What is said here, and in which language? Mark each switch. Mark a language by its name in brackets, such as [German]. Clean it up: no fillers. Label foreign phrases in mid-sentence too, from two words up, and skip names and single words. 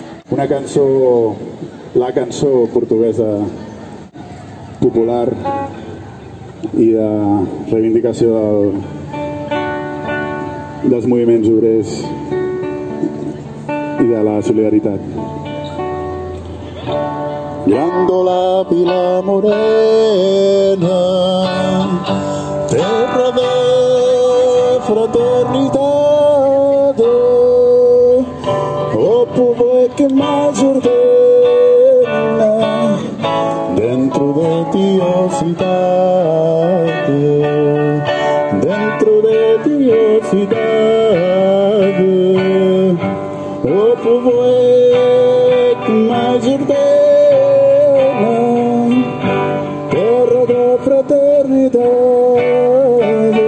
[Catalan] una cançó, la cançó portuguesa popular i de reivindicació dels moviments obrers i de la solidaritat. Grândola Vila Morena, terra de fraternitat, [Portuguese] o povo que mais ordena dentro de ti, oh cidade, dentro de ti, oh cidade, o povo que mais ordena terra da fraternidade.